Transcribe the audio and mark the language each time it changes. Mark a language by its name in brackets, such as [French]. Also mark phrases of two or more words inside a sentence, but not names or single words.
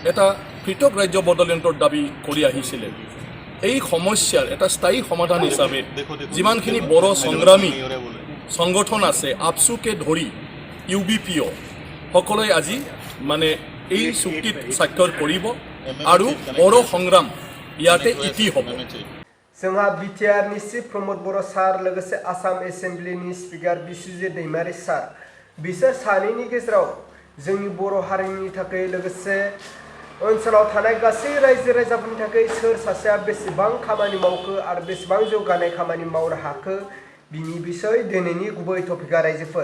[Assamese] এটা পৃথক ৰাজ্য বদলিয়ন্তৰ দাবী কৰি আহিছিলে। এই সমস্যাৰ এটা স্থায়ী সমাধান হিচাপে যিমানখিনি বড়ো সংগ্ৰামী সংগঠন আছে আপচুকে ধৰি UBPO সকলোৱে আজি মানে এই চুক্তিত স্বাক্ষৰ কৰিব আৰু বড়ো সংগ্ৰাম ইয়াতে ইতি হ'ব। [Bodo] जोंहा बिटिआरनि चिफ प्रमद बर' सार लोगोसे आसाम एसेम्ब्लिनि स्पिकार बिस्वजित दैमारि सार बिसोर सानैनि गेजेराव जोंनि बर' हारिनि थाखाय लोगोसे ओनसोलाव थानाय गासै रायजो राजाफोरनि थाखाय सोर सासेया बेसेबां खामानि मावखो आरो बेसेबां जौगानाय खामानि मावनो हाखो बिनि बिसय दिनैनि गुबै टपिकआ रायजोफोर।